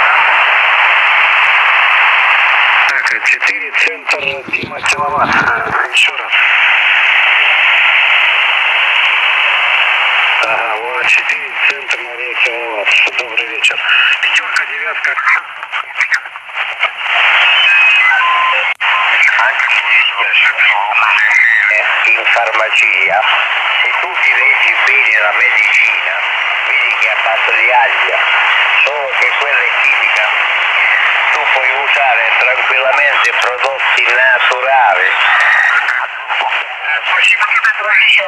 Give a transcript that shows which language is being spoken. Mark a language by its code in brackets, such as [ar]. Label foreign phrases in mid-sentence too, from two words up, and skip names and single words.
[ru] Так, 4, центр, Дима, киловатт. Еще раз. Ага, вот 4, центр, Мария, киловатт. Добрый вечер. 5-ка, 9-ка. [it] In farmacia, se tu ti leggi bene la medicina, vedi che ha fatto di aglia, solo che quella è chimica. Tu puoi usare tranquillamente prodotti naturali. [ru] Спасибо тебе, дружище.